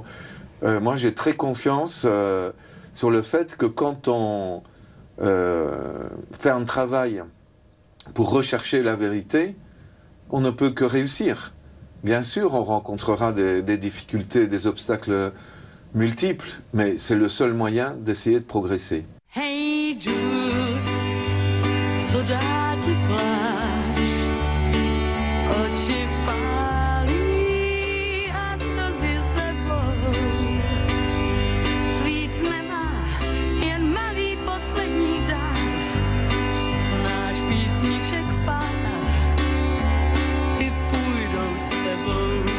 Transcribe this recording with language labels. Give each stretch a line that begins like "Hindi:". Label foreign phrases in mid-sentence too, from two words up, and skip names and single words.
French: Moi, j'ai très confiance sur le fait que quand on fait un travail pour rechercher la vérité, on ne peut que réussir. Bien sûr, on rencontrera des difficultés, des obstacles multiples, mais c'est le seul moyen d'essayer de progresser.
Czech: Hey Jude, co dá ti pláč, oči pálí a slzy sebou. Víc nemá, jen malý poslední dár. Znáš písniček pár, i půjdou s tebou.